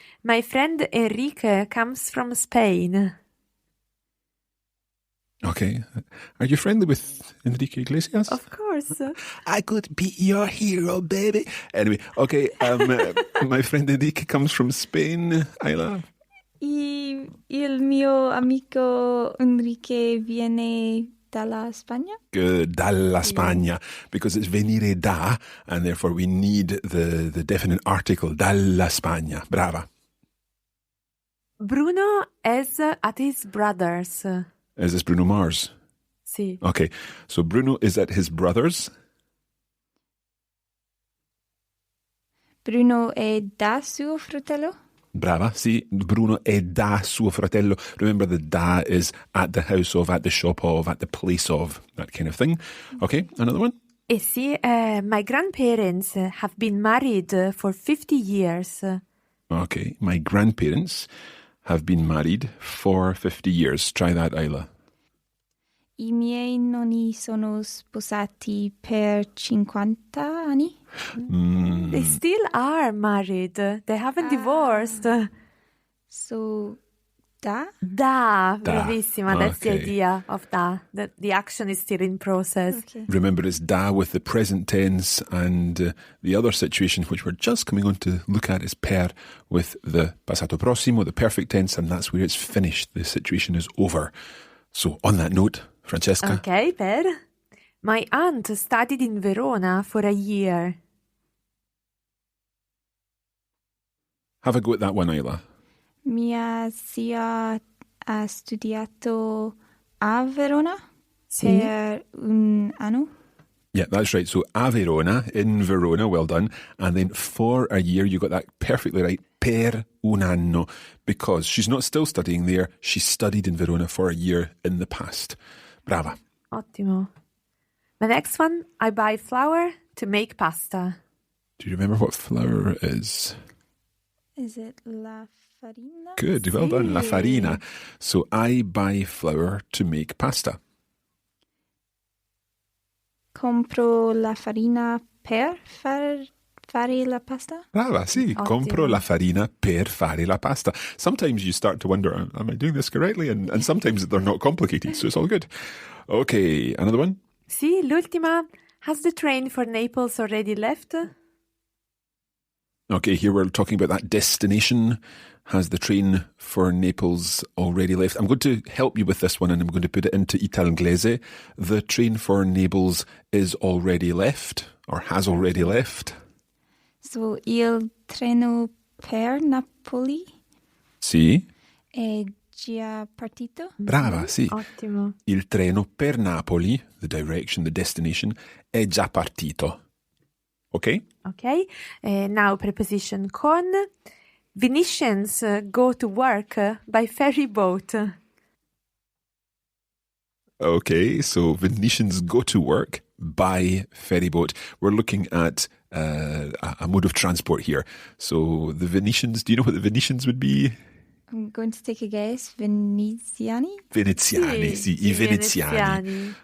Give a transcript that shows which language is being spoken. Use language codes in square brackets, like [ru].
[en] My friend Enrique comes from Spain. Okay. Are you friendly with Enrique Iglesias? Of course. I could be your hero, baby. Anyway, okay. My friend Enrique comes from Spain. Isla. [it] Il mio amico Enrique viene dalla Spagna. [en] Good, dalla Spagna, because it's venire da, and therefore we need the definite article, dalla Spagna. Brava. Bruno is at his brother's. Is this Bruno Mars? [it] Sì. [en] Okay, so Bruno is at his brother's. [it] Bruno è da suo fratello. Brava, see, Bruno è da suo fratello. [en] Remember, the da is at the house of, at the shop of, at the place of, that kind of thing. Okay, another one? Eh sì, my grandparents have been married for 50 years. Okay, my grandparents have been married for 50 years. Try that, Isla. [it] I miei nonni sono sposati per 50 anni. [en] They still are married. They haven't divorced. So, da? Da, bravissima. That's the Okay. idea of da. That the action is still in process. Okay. Remember, it's da with the present tense, and the other situation, which we're just coming on to look at, is per with the passato prossimo, the perfect tense, and that's where it's finished. The situation is over. So, on that note, Francesca. Okay, per. My aunt studied in Verona for a year. Have a go at that one, Isla. [it] Mia zia ha studiato a Verona Sì. per un anno. [en] Yeah, that's right. So, a Verona, in Verona, well done. And then for a year, you got that perfectly right. Per un anno. Because she's not still studying there. She studied in Verona for a year in the past. [it] Brava. Ottimo. [en] The next one, I buy flour to make pasta. Do you remember what flour is? Is it la farina? Good, well done. La farina. So I buy flour to make pasta. [it] Compro la farina per fare la pasta. Brava, sì. Ottimo. Compro la farina per fare la pasta. [en] Sometimes you start to wonder, am I doing this correctly? And sometimes they're not complicated, so it's all good. Okay, another one? [it] Sì, l'ultima. [en] Has the train for Naples already left? Okay, here we're talking about that destination. Has the train for Naples already left? I'm going to help you with this one and I'm going to put it into Italnglese. The train for Naples is already left or has already left. [it] So, il treno per Napoli Sì. è già partito? Brava, sì. Ottimo. Il treno per Napoli, the direction, the destination, è già partito. [en] Okay? Okay. Now preposition con. Venetians go to work by ferry boat. Okay, so Venetians go to work by ferry boat. We're looking at a mode of transport here. So the Venetians, do you know what the Venetians would be? I'm going to take a guess. Veneziani? [it] Veneziani, sì, I Veneziani.